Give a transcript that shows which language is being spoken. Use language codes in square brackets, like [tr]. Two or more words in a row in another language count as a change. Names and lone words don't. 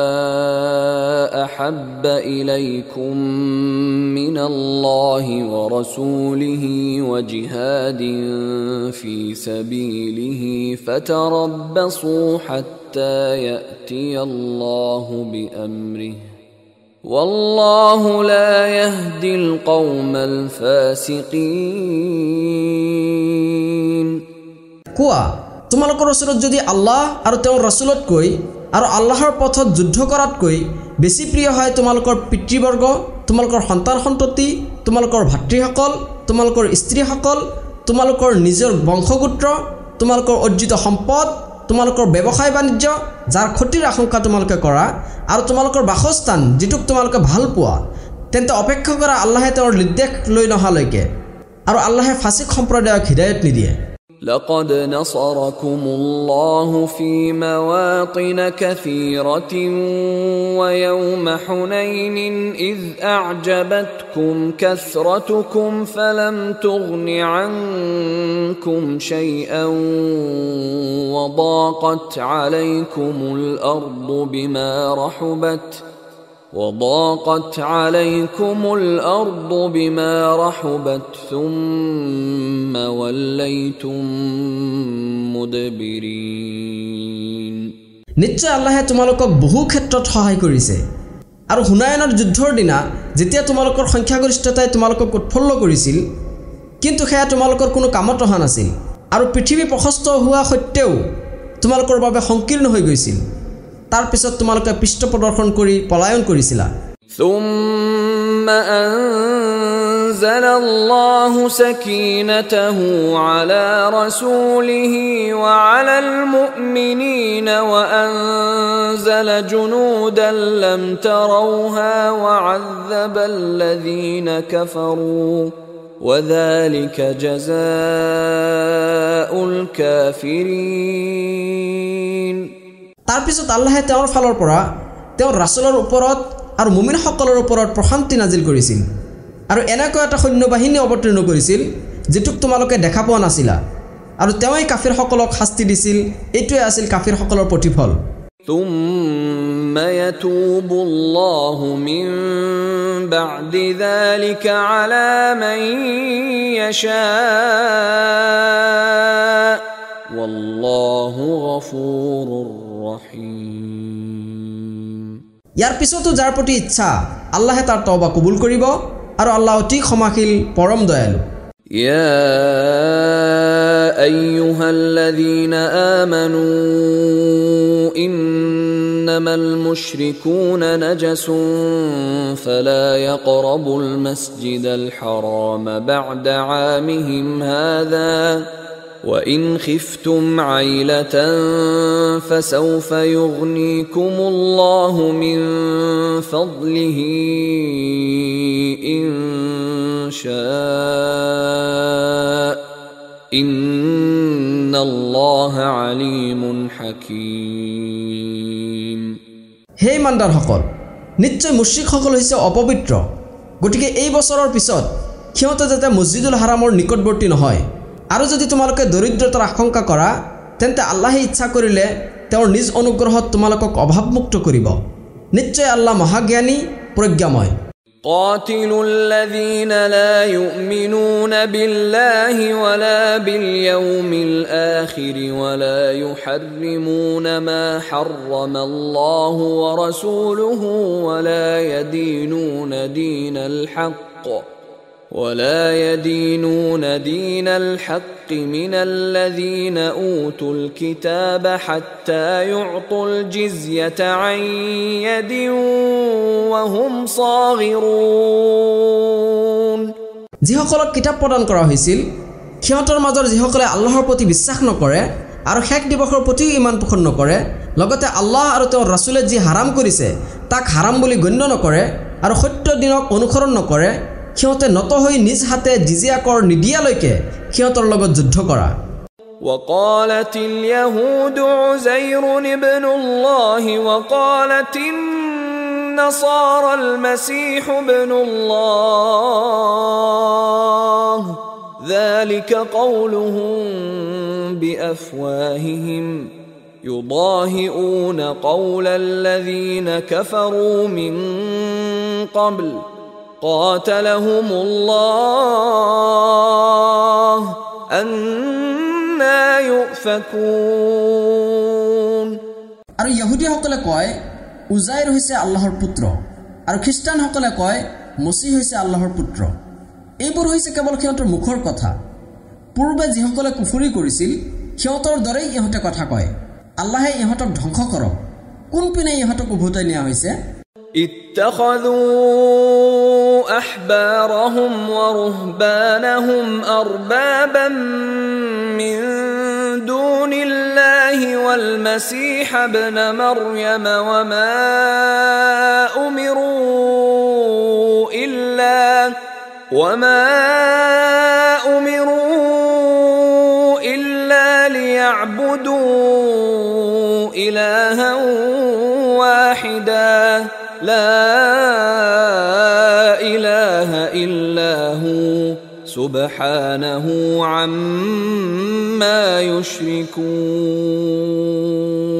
[ar] أحب إليكم من الله ورسوله وجهاد في سبيله فتربصوا حتى يأتي الله بأمره والله لا يهدي القوم الفاسقين [as] কোৱা, তোমালোকৰ ওচৰত যদি আল্লাহ আৰু তেওঁৰ ৰাসূলতকৈ আৰু আল্লাহৰ পথত যুদ্ধ কৰাতকৈ বেছি প্ৰিয় হয় তোমালোকৰ পিতৃবৰ্গ, তোমালোকৰ সন্তান সন্ততি, তোমালোকৰ ভাতৃসকল, তোমালোকৰ স্ত্ৰীসকল, তোমালোকৰ নিজৰ বংশগোত্ৰ, তোমালোকৰ অৰ্জিত সম্পদ, তোমালোকৰ ব্যৱসায় বাণিজ্য যাৰ ক্ষতিৰ আশংকা তোমালোকে কৰা আৰু তোমালোকৰ বাসস্থান যিটোক তোমালোকে ভাল পোৱা, তেন্তে অপেক্ষা কৰা আল্লাহে তেওঁৰ নিৰ্দেশ লৈ নহালৈকে, আৰু আল্লাহে ফাছিক সম্প্ৰদায়ক হিদায়ত নিদিয়ে। [ar] لقد نصركم الله في مواطن كثيرة ويوم حنين إذ أعجبتكم كثرتكم فلم تغن عنكم شيئا وضاقت عليكم الأرض بما رحبت ثم وليتم مدبرين [as] নিশ্চয় আল্লাহে তোমালোকক বহু ক্ষেত্ৰত সহায় কৰিছে আৰু হুনায়নৰ যুদ্ধৰ দিনা যেতিয়া তোমালোকৰ সংখ্যাগৰিষ্ঠতাই তোমালোকক উৎফুল্ল কৰিছিল কিন্তু সেয়া তোমালোকৰ কোনো কামত অহা নাছিল আৰু পৃথিৱী প্ৰশস্ত হোৱা সত্ত্বেও তোমালোকৰ বাবে সংকীৰ্ণ হৈ গৈছিল। তাৰ পিছত তোমালোকে পৃষ্ঠ প্ৰদৰ্শন কৰি পলায়ন কৰিছিলা। [ar] ثم أنزل الله سكينته على رسوله وعلى المؤمنين وأنزل جنودا لم تروها وعذب الذين كفروا وذلك جزاء الكافرين [as] তাৰ পিছত আল্লাহে তেওঁৰ ফালৰ পৰা তেওঁৰ ৰাসূলৰ ওপৰত আৰু মুমিনসকলৰ ওপৰত প্ৰশান্তি নাজিল কৰিছিল আৰু এনেকৈ এটা সৈন্যবাহিনী অৱতীৰ্ণ কৰিছিল যেটোক তোমালোকে দেখা পোৱা নাছিলা আৰু তেওঁই কাফিৰসকলক শাস্তি দিছিল। এইটোৱে আছিল কাফিৰসকলৰ প্ৰতিফল। [ar] ثم يتوب الله من بعد ذلك على من يشاء والله غفور رحيم [as] ইয়াৰ পিছতো যাৰ প্ৰতি ইচ্ছা আল্লাহে তাৰ তওবা কবুল কৰিব আৰু আল্লাহ অতি ক্ষমাশীল পৰম দয়ালু। [ar] يا أيها الذين آمنوا إنما المشركون نجس فلا يقربوا المسجد الحرام بعد عامهم هذا وإن خفتم عيلة فسوف يغنيكم الله من فضله إن شاء إن الله عليم حكيم [as] হে ইমানদাৰসকল, নিশ্চয় মুশ্ৰিকসকল হৈছে অপবিত্ৰ, গতিকে এই বছৰৰ পিছত সিহঁতে যাতে মছজিদুল হাৰামৰ নিকটৱৰ্তী নহয়। আৰু যদি তোমালোকে দৰিদ্ৰতাৰ আশংকা কৰা তেন্তে আল্লাহে ইচ্ছা কৰিলে তেওঁৰ নিজ অনুগ্ৰহত তোমালোকক অভাৱমুক্ত কৰিব নিশ্চয় আল্লাহ মহাজ্ঞানী প্রজ্ঞাময় [ar] قاتلوا الذين لا يؤمنون بالله ولا باليوم الآخر ولا يحرمون ما حرم الله ورسوله ولا يدينون دين الحق من الذين أوتوا الكتاب حتى يعطوا الجزية عن يد وهم صاغرون [as] যিসকলক কিতাপ প্ৰদান কৰা হৈছিল সিহঁতৰ মাজৰ যিসকলে আল্লাহৰ প্ৰতি বিশ্বাস নকৰে আৰু শেষ দিৱসৰ প্ৰতিও ইমান পোষণ নকৰে লগতে আল্লাহ আৰু তেওঁৰ ৰাসূলে যি হাৰাম কৰিছে তাক হাৰাম বুলি গণ্য নকৰে আৰু সত্য দিনক অনুসৰণ নকৰে সিহঁতে নত হৈ নিজ হাতে জিজিয়া কৰ নিদিয়ালৈকে সিহঁতৰ লগত যুদ্ধ কৰা [ar] وقالت اليهود عزير ابن الله وقالت النصارى المسيح ابن الله ذلك قولهم بأفواههم يضاهئون قول الذين كفروا من قبل قاتلهم الله أنا يؤفكون [as] আৰু ইহুদীসকলে কয় উজাইৰ হৈছে আল্লাহৰ পুত্ৰ আৰু খ্ৰীষ্টানসকলে কয় মসীহ হৈছে আল্লাহৰ পুত্ৰ এইবোৰ হৈছে কেৱল সিহঁতৰ মুখৰ কথা পূৰ্বে যিসকলে কুফৰি কৰিছিল সিহঁতৰ দৰেই ইহঁতে কথা কয় আল্লাহে ইহঁতক ধ্বংস কৰক কোনপিনে ইহঁতক উভতাই নিয়া হৈছে [ar] اتخذوا أحبارهم ورهبانهم أربابا من دون الله والمسيح ابن مريم وما أمروا إلا ليعبدوا إلها واحدا لا إله إلا هو سبحانه عما يشركون